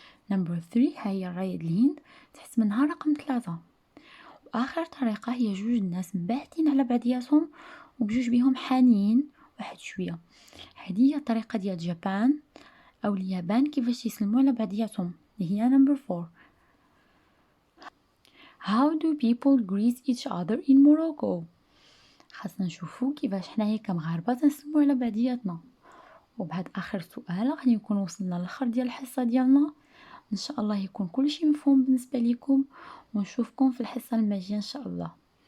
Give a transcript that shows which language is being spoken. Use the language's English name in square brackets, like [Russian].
[Arabic] نمبر 3 هي الرايه الهند تحت منها رقم 3. واخر طريقه هي جوج الناس مبعدين على بعضياتهم وبجوج بهم حانين واحد شويه، هذه هي الطريقه ديال جابان او اليابان كيفاش يسلموا على بعضياتهم اللي هي نمبر 4. [English] How do people greet each other in Morocco? [Arabic] خاصنا نشوفوا كيفاش حنايا كمغاربه تنسلموا على بعضياتنا. وبهذا اخر سؤال غادي نكون وصلنا للاخر ديال الحصه ديالنا. ان شاء الله يكون كل شيء مفهوم بالنسبه لكم ونشوفكم في الحصه الماجيه ان شاء الله.